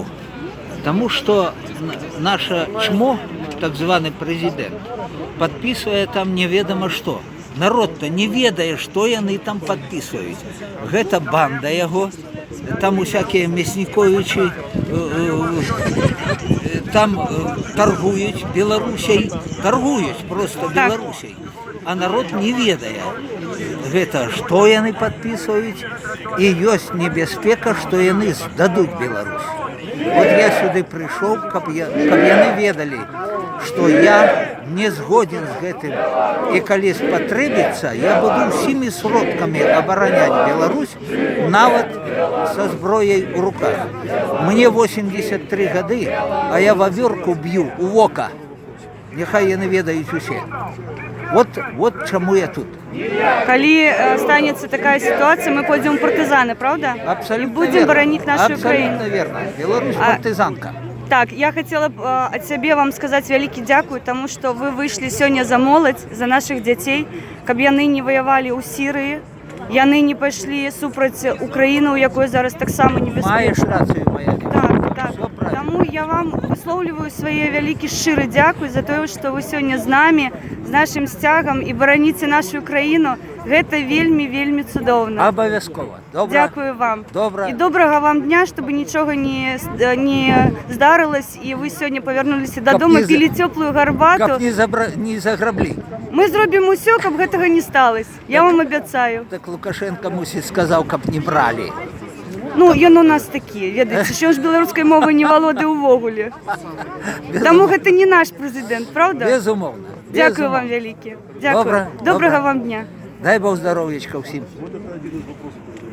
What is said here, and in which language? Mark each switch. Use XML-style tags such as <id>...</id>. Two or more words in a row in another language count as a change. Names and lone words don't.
<uk>Тому що наше ЧМО, так званий президент, підписує там невідомо що. Народ-то не ведає, що вони там підписують. Гэта банда його, там усякі Мясніковичі там торгують Білорусей, торгують просто Білорусей.</uk> <be>А народ не ведае, гэта, што яны падпісваюць, і ёсць небяспека, што яны здадуць Беларусь. Вот я сюды прыйшоў, каб яны ведалі, што я не згоден з гэтым. І калі спатрэбіцца, я буду ўсімі сродкамі абараняць Беларусь, нават са зброяй у руках. Мне 83 гады, а я вавёрку б'ю у вока. Няхай яны ведаюць усе.</be> <uk>Вот чому я тут.</uk> <ru>Коли станется такая ситуация, мы пойдем в партизаны, правда? Абсолютно И будем верно. боронить нашу Украину. Абсолютно верно. Беларусь партизанка. Так, я хотела от себе вам сказать</ru> <uk>великий дякую,</uk> <ru>тому что вы вышли сегодня за молодь, за наших детей,</ru> <be>каб яны не воевали у Сирии, яны не пошли супроть Украины, у якой зараз так само небезпечно.</be> <uk>Маєш рацію, моя дівчинка. Так. Все правильно. Тому я вам висловлюю своє велике щире дякую за те, що ви сьогодні з нами, з нашим стягом і бороните нашу Україну. Це вельми цудовно. Обов'язково. Добре. Дякую вам. Добре. І доброго вам дня, щоб нічого не здарилось, і ви сьогодні повернулися додому, пили теплу гарбату.</uk> <be>Каб не заграбли.</be> <uk>Ми зробимо все, щоб цього не сталося. Я вам обіцяю. Так Лукашенко, мусить, сказав,</uk> <be>каб не брали. Ну, ён у нас такі, ведаеце, що ж беларускай мовай не володае ўвогуле. Таму гэта не наш прэзідэнт,</be> <ru>правда?</ru> <uk>Безумовно. Дякую вам вялікі. Дякую. Добре.</uk> <be>Добрага вам дня.</be> <uk>Дай Бог здоров'ячка всім.</uk>